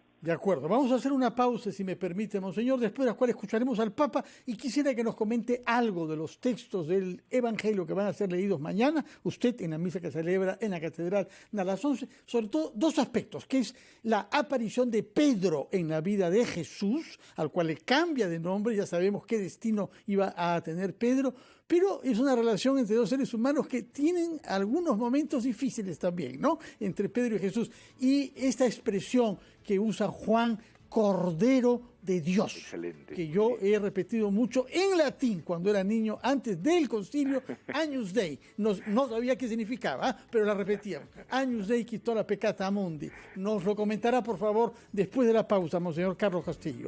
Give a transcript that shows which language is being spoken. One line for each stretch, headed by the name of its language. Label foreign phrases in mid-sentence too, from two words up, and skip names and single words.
Spanish: De acuerdo, vamos a hacer una pausa, si me permite, monseñor, después de la cual escucharemos al Papa, y quisiera que nos comente algo de los textos del Evangelio que van a ser leídos mañana, usted en la misa que celebra en la Catedral a las 11, sobre todo dos aspectos, que es la aparición de Pedro en la vida de Jesús, al cual le cambia de nombre, ya sabemos qué destino iba a tener Pedro, pero es una relación entre dos seres humanos que tienen algunos momentos difíciles también, ¿no? Entre Pedro y Jesús. Y esta expresión que usa Juan, Cordero de Dios, excelente, que yo he repetido mucho en latín cuando era niño, antes del concilio,
Latin: Agnus Dei.
Spanish: No sabía qué significaba, pero la repetíamos.
Latin: Agnus Dei quitola peccata mundi.
Spanish: Nos lo comentará, por favor, después de la pausa, monseñor Carlos Castillo.